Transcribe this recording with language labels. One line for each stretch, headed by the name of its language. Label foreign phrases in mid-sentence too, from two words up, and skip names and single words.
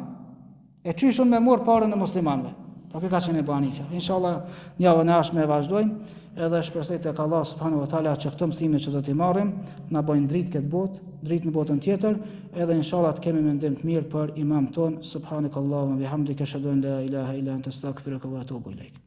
Albanian: E çyshun me marr parën e muslimanëve. Po kjo ka qenë Ebu Hanifa.
Arabic: إن شاء الله,
Albanian: javën e ardhshme e vazhdojmë, edhe shpresoj tek Allah
Arabic: سبحانه وتعالى
Albanian: që këto mësime që do t'i marrim na bëjnë dritë këtë botë, dritë në botën tjetër, edhe
Arabic: إن شاء الله
Albanian: të kemi mendim të mirë për imam ton.
Arabic: سبحانك اللهم بحمدك أشهد أن لا إله إلا أنت أستغفرك وأتوب إليك.